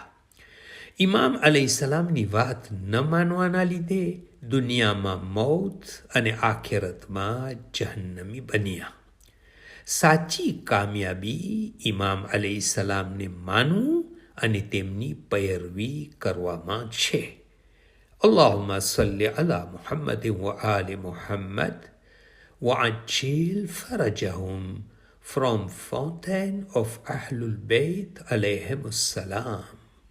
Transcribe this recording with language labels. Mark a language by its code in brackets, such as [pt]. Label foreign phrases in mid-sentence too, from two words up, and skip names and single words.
[gu] ઇમામ અલૈહિસ્સલામની વાત ન માનવાના લીધે દુનિયામાં મૌત અને આખિરતમાં જહન્નમી બન્યા. સાચી કામયાબી ઇમામ અલૈહિસ્સલામને માનવું અને તેમની પૈરવી કરવામાં છે. [ar] اللهم صل على محمد وآل محمد وعجل فرجهم from Fountain of Ahlul Bayt alayhim السلام.